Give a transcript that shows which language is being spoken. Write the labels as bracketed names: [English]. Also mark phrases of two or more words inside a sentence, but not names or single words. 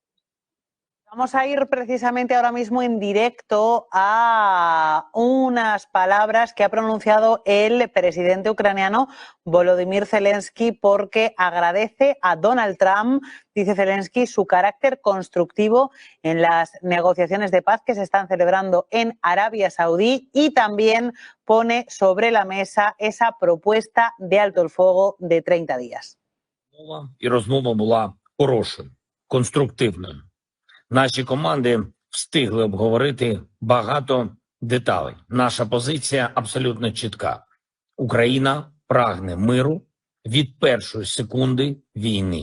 [Spanish] Vamos a ir precisamente ahora mismo en directo a unas palabras que ha pronunciado el presidente ucraniano Volodymyr Zelensky, porque agradece a Donald Trump, dice Zelensky, su carácter constructivo en las negociaciones de paz que se están celebrando en Arabia Saudí, y también pone sobre la mesa esa propuesta de alto el fuego de 30 días. [Ukrainian] І розмова була хорошою, конструктивною. Наші команди встигли обговорити багато деталей. Наша позиція абсолютно чітка. Україна прагне миру від першої секунди війни.